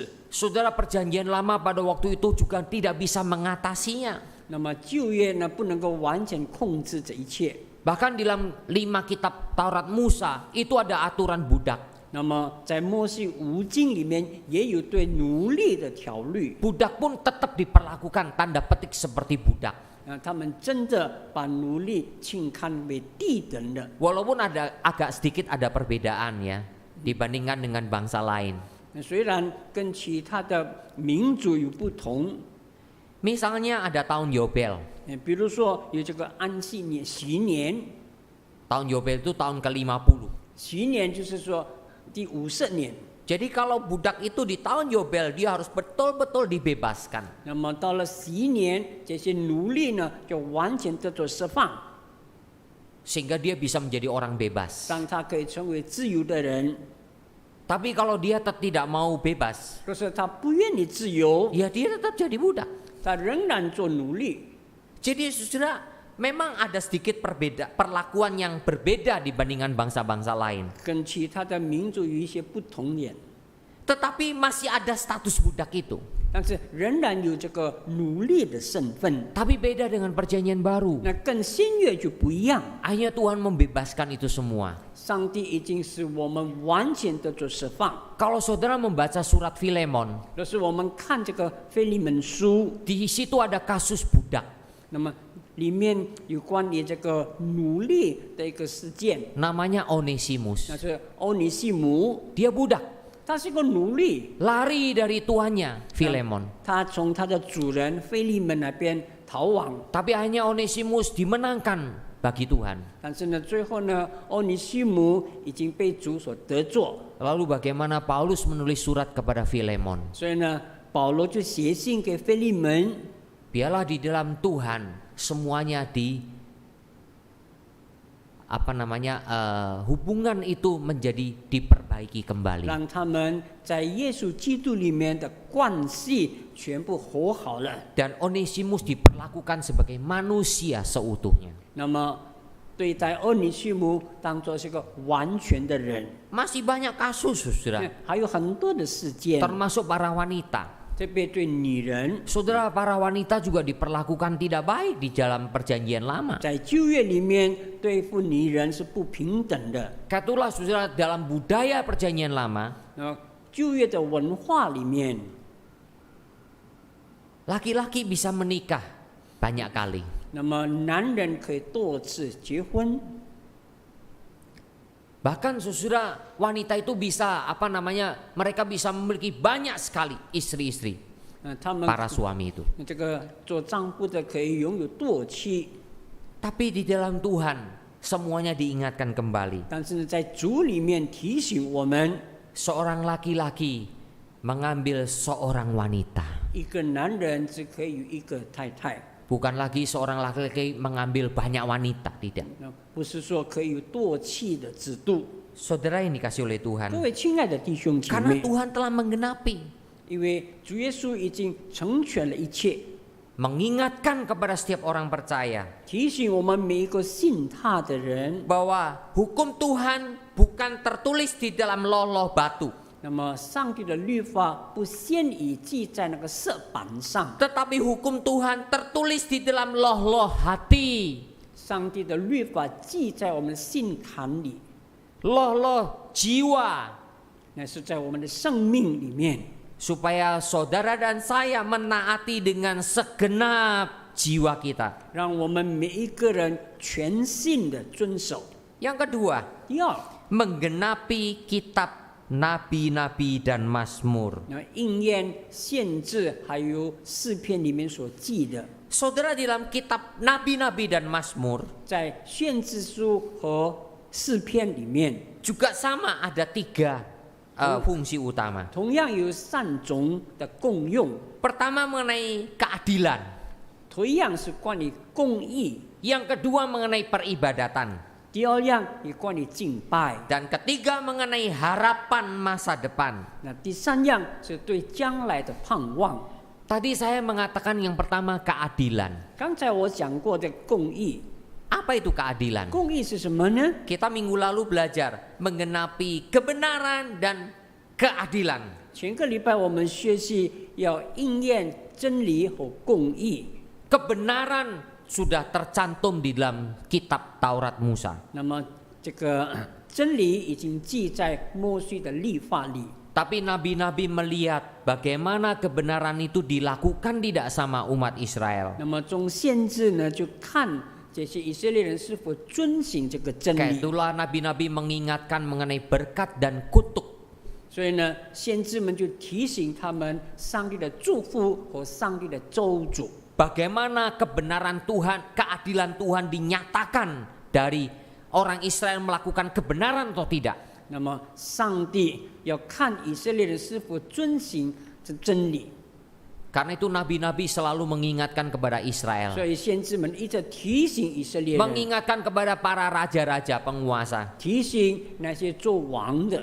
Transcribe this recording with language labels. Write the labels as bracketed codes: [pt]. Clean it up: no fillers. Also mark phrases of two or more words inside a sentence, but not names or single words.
[id] Saudara, perjanjian lama pada waktu itu juga tidak bisa mengatasinya. [zh] 那么旧约呢，不能够完全控制这一切。 [id] Bahkan di dalam 5 kitab Taurat Musa itu ada aturan budak. [zh] 那么在摩西五经里面也有对奴隶的条律。 [id] Budak pun tetap diperlakukan tanda petik seperti budak. [zh] 他们真的把奴隶轻看为低等的。 [id] Walaupun agak sedikit ada perbedaan ya dibandingkan dengan bangsa lain. [zh] 虽然跟其他的民族有不同， [id] Misalnya ada tahun Yobel. [zh] 比如说有这个安息年、禧年， [id] Tahun Yobel itu tahun ke-50. [zh] 禧年就是说第50年。 [id] Jadi kalau budak itu di tahun Yobel dia harus betul-betul dibebaskan. [zh] 那么到了禧年，这些奴隶呢就完全得到释放， [id] Sehingga dia bisa menjadi orang bebas. [zh] 让他可以成为自由的人。 [id] Tapi kalau dia tidak mau bebas, [zh] 可是他不愿意自由， [id] ya dia tetap jadi budak. [zh] 他仍然做奴隶。 [id] Jadi saudara, memang ada sedikit perlakuan yang berbeda dibandingkan bangsa-bangsa lain. [zh] 跟其他的民族有一些不同点， [id] Tetapi masih ada status budak itu. [zh] 但是仍然有这个奴隶的身份。 [id] Tapi beda dengan perjanjian baru. [zh] 那跟新约就不一样， [id] Akhirnya Tuhan membebaskan itu semua. [zh] 上帝已经使我们完全得到释放。 [id] Kalau saudara membaca surat Filemon, [zh] 就是我们看这个腓利门书， [id] di situ ada kasus budak. [zh] 那么里面有关于这个奴隶的一个事件， [id] Namanya Onesimus. [zh] 那是欧尼西姆， [id] Dia budak, [zh] 他是个奴隶， [id] lari dari tuannya Filemon. [zh] 他从他的主人腓利门那边逃亡， [id] Tapi akhirnya Onesimus dimenangkan bagi Tuhan. [zh] 但是呢，最后呢，欧尼西姆已经被主所得罪， [id] Lalu bagaimana Paulus menulis surat kepada Filemon? [zh] 所以呢，保罗就写信给腓利门， [id] Biarlah di dalam Tuhan semuanya hubungan itu menjadi diperbaiki kembali. [zh] 让他们在耶稣基督里面的关系全部和好了。 [id] Dan Onesimus diperlakukan sebagai manusia seutuhnya. [zh] 那么对待欧尼西姆当作是个完全的人， [id] Masih banyak kasus, saudara. [zh] 还有很多的事件， [id] Termasuk para wanita. [zh] 特别对女人， [id] Saudara, para wanita juga diperlakukan tidak baik di dalam perjanjian lama. [zh] 在旧约里面对付女人是不平等的。 [id] Katulah saudara, dalam budaya perjanjian lama, [zh] 旧约的文化里面， [id] laki-laki bisa menikah banyak kali. [zh] 那么男人可以多次结婚， [id] Bahkan saudara, wanita itu bisa mereka bisa memiliki banyak sekali istri-istri [zh] 他们 [id] para suami itu. [zh] 这个做丈夫的可以拥有多妻， [id] Tapi di dalam Tuhan semuanya diingatkan kembali. [zh] 但是呢，在主里面提醒我们， [id] Seorang laki-laki mengambil seorang wanita. [zh] 一个男人只可以有一个太太， [id] Bukan lagi seorang laki-laki mengambil banyak wanita, tidak. [zh] 不是说可以有多妻的制度。 [id] Saudara yang dikasih oleh [zh] 各 [id] Tuhan, [zh] 位亲爱的弟兄姐 [id] karena [zh] 妹， [id] Tuhan telah menggenapi, [zh] 因为主耶稣已经成全了一切， [id] mengingatkan kepada setiap orang percaya [zh] 提醒我们每一个信他的人。 [id] bahwa hukum Tuhan bukan tertulis di dalam loh-loh batu, [zh] 那么，上帝的律法不先已记在那个石板上， [id] tetapi hukum Tuhan tertulis di dalam loh-loh hati, [zh] 上帝的律法记在我们的心坎里， [id] loh-loh jiwa, [zh] 那是在我们的生命里面， [id] supaya saudara dan saya menaati dengan segenap jiwa kita. [zh] 让我们每一个人全心的遵守。 [id] Yang kedua, [zh] 第二， [id] menggenapi kitab nabi-nabi dan mazmur. [zh] 那应验限制还有诗篇里面所记的， [id] Saudara, di dalam kitab nabi-nabi dan mazmur [zh] 在限制书和诗篇里面， [id] juga sama ada 3 fungsi utama. [zh] 同样有3种的功用。 [id] Pertama mengenai keadilan, [zh] 同样是关于公义， [id] yang kedua mengenai peribadatan, [zh] 第二样也关于敬拜， [id] dan ketiga mengenai harapan masa depan. [zh] 那第三样是对将来的盼望。 [id] Tadi saya mengatakan yang pertama keadilan. [zh] 刚才我讲过的公义， [id] Apa itu keadilan? [zh] 公义是什么呢？ [id] Kita minggu lalu belajar menggenapi kebenaran dan keadilan. [zh] 前个礼拜我们学习要应验真理和公义。 [id] Kebenaran sudah tercantum di dalam kitab Taurat Musa. [zh] 那么这个真理已经记在摩西的律法里。 [id] Tapi nabi-nabi melihat bagaimana kebenaran itu dilakukan tidak sama umat Israel. [zh] 那么从先知呢，就看这些以色列人是否遵行这个真 [id] Kayak [zh] 理。 [id] itulah nabi-nabi mengingatkan mengenai berkat dan kutuk. [zh] 所以呢，先知们就提醒他们上帝的祝福和上帝的咒诅。 [id] Bagaimana kebenaran Tuhan, keadilan Tuhan dinyatakan dari orang Israel melakukan kebenaran atau tidak. [zh] 那么上帝要看以色列人是否遵行这真理。 [id] Karena itu nabi-nabi selalu mengingatkan kepada Israel. [zh] 所以先知们一直提醒以色列人， [id] Mengingatkan kepada para raja-raja penguasa. [zh] 提醒那些做王的，